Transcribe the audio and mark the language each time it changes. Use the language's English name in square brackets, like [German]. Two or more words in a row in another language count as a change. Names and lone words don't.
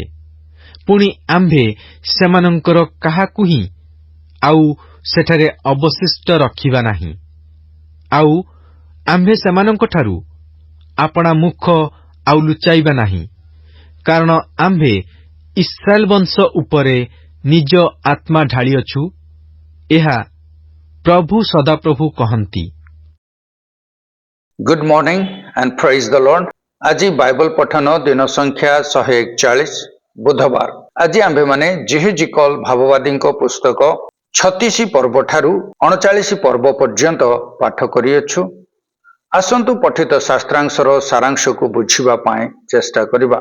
[Odia] ପୁଣି ଆମ୍ଭେ ସେମାନଙ୍କର କାହାକୁ ହିଁ ଆଉ ସେଠାରେ ଅବଶିଷ୍ଟ ରଖିବା ନାହିଁ, ଆଉ ଆମ୍ଭେ ସେମାନଙ୍କଠାରୁ ଆପଣା ମୁଖ ଆଉ ଲୁଚାଇବା ନାହିଁ, କାରଣ ଆମ୍ଭେ ଇସ୍ରାଏଲ ବଂଶ ଉପରେ ନିଜ ଆତ୍ମା ଢାଳିଅଛୁ, ଏହା ପ୍ରଭୁ ସଦାପ୍ରଭୁ କହନ୍ତି। [English] Good morning and praise the Lord. [Odia] ଆଜି ବାଇବଲ ପଠନ ଦିନ ସଂଖ୍ୟା 141 ବୁଧବାର। ଆଜି ଆମ୍ଭେ ମାନେ ଜେହେଜିକଲ ଭାବବାଦୀଙ୍କ ପୁସ୍ତକ 36 ପର୍ବ ଠାରୁ 39 ପର୍ବ ପର୍ଯ୍ୟନ୍ତ ପାଠ କରିଅଛୁ। ଆସନ୍ତୁ ପଠିତ ଶାସ୍ତ୍ରାଂଶର ସାରାଂଶକୁ ବୁଝିବା ପାଇଁ ଚେଷ୍ଟା କରିବା।